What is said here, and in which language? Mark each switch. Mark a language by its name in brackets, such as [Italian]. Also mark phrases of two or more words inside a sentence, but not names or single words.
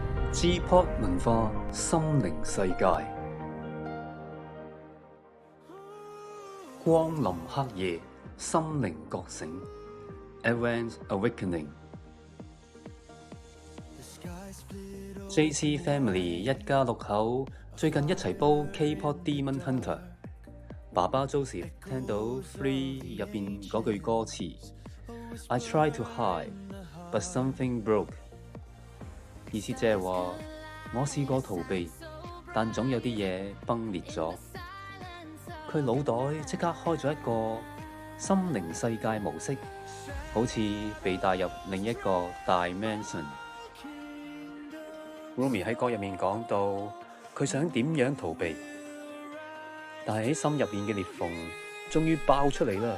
[Cantonese] G-POP 文化心靈世界，光臨黑夜，心靈覺醒 Advent Awakening。 JC Family 一家六口最近一齊煲 K-pop Demon Hunter。爸爸 Joseph 聽到 Free 入邊嗰句歌詞 [English] I try to hide but something broke， [Cantonese] 意思即係話我試過逃避，但總有啲嘢崩裂咗。佢腦袋即刻開咗一個心靈世界模式，好似被帶入另一個 dimension。Rumi 喺歌入面講到，佢想點樣逃避，但係喺心入面嘅裂縫終於爆出嚟啦。